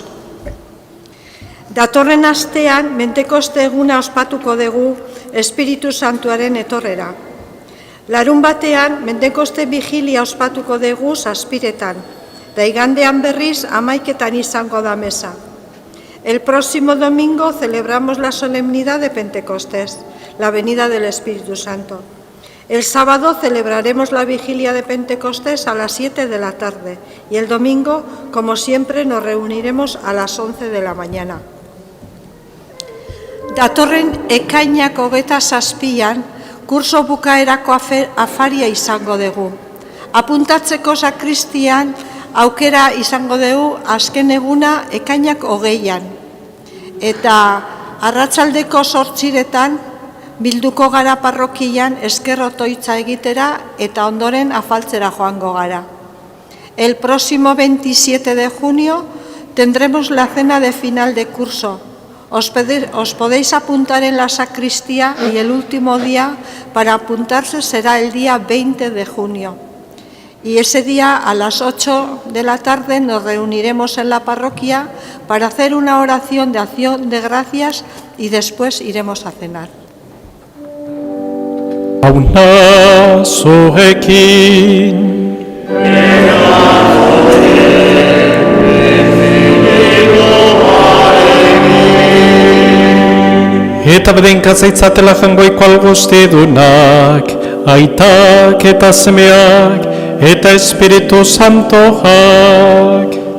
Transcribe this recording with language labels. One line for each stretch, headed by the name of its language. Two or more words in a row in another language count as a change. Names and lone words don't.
Basque: Datorren astean, Pentekoste eguna ospatuko dugu Espiritu Santuaren etorrera. Larun batean, Pentekoste vigilia ospatuko dugu 7:00, da igandean berriz 11:00 izango da mesa.
Spanish: El próximo domingo celebramos la solemnidad de Pentecostés, la venida del Espíritu Santo. El sábado celebraremos la vigilia de Pentecostés a las 7 de la tarde y el domingo, como siempre, nos reuniremos a las 11 de la mañana.
Basque: Datorren ekainak 27an, kurso bukaerako afaria izango dugu. Apuntatzeko sakristian aukera izango dugu azken eguna ekainak 20an. Eta arratsaldeko 8:00 bilduko gara parrokian esker otoitza egitera eta ondoren afaltzera joango gara.
Spanish: El próximo 27 de junio tendremos la cena de final de curso. Os podéis apuntar en la sacristía y el último día para apuntarse será el día 20 de junio. Y ese día a las 8 de la tarde nos reuniremos en la parroquia para hacer una oración de acción de gracias y después iremos a cenar.
Basque: Jauna zuekin. Eta bedenkatzatzatela jangoiko algustidunak, aitak eta semeak, eta Espiritu Santoak.